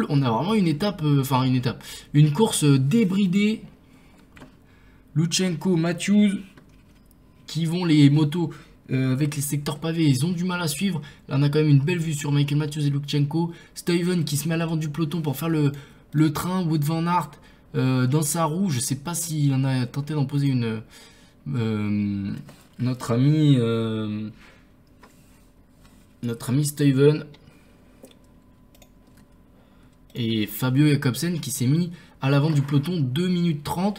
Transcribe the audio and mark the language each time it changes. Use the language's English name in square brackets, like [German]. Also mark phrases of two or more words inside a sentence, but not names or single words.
[French] On a vraiment une course débridée. Lutsenko, Matthews qui vont les motos avec les secteurs pavés. Ils ont du mal à suivre. Là, on a quand même une belle vue sur Michael Matthews et Lutsenko. Stuyven qui se met à l'avant du peloton pour faire le train. Wout van Aert dans sa roue. Je sais pas s'il en a tenté d'en poser une. Notre ami Stuyven et Fabio Jakobsen qui s'est mis à l'avant du peloton 2 minutes 30.